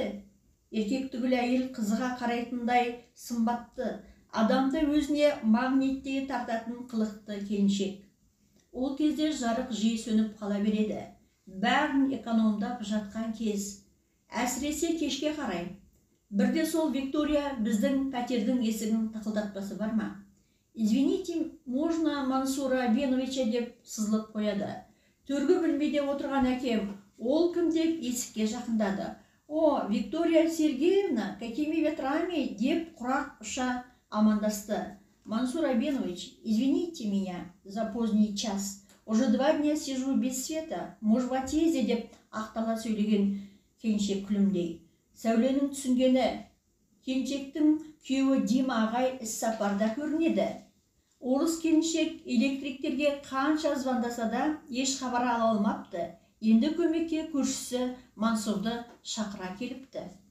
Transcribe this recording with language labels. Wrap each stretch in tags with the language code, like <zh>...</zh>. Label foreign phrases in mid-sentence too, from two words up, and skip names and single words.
<kk>Еркек түгіл әйел қызыға қарайтындай сымбатты, адамды өзіне магниттей тартатын қылықты келіншек. Ол кезде жарық жиі сөніп қала береді. Бәрін экономдап жатқан кез. Әсіресе кешке қарай. Бірде сол Виктория біздің пәтердің есігін тықылдатпасы бар ма?</kk> <ru>Извините, можно Мансура Беновича</ru> <kk>деп сызылып қояды. Төргі бөлмеде отырған әкем, ол кім деп есікке жақындады.</kk> <ru>О, Виктория Сергеевна, какими ветрами</ru> <kk>деп құрақ ұша амандасты.</kk> <ru>Мансур Бенович, извините меня за поздний час. Уже 2 дня сижу без света, муж в отъезде</ru> <kk>деп ақтала сөйлеген келіншек күлімдей. Сәуленің түсінгені, келіншектің күйеуі Дима ағай іс-сапарда көрінеді. Орыс келіншек электриктерге қанша звондаса да еш хабар ала алмапты. Енді көмекке көршісі Мансұрды шақыра келіпті.</kk>